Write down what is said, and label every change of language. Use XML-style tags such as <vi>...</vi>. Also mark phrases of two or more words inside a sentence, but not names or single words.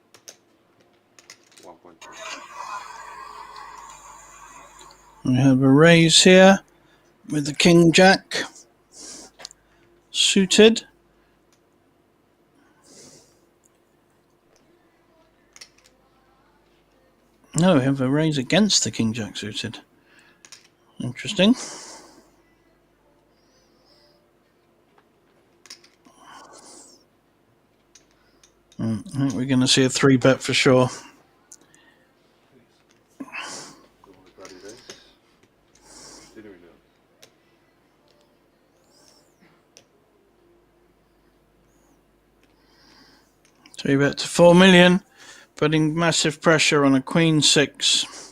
<en>1.2. We have a raise here with the King Jack suited. No, we have a raise against the King Jack suited. Interesting. I think we're going to see a 3-bet for sure.</en> <sk>Druhý pravý race. 4 milióny.</sk> <en>Three bet to 4 million, putting massive pressure on a Queen 6.</en>